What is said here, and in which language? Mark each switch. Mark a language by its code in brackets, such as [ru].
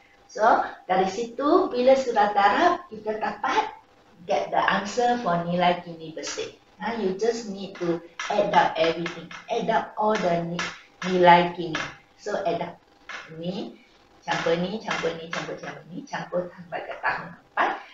[ms] So dari situ bila sudah darab, kita dapat [en] get the answer for [ms] nilai kini bersih. [en] You just need to add up everything. Add up all the [ms] nilai kini. [en] So add up. [ms] Ni, campur ni, campur ni, campur ni, campur sampai ke tahun 4.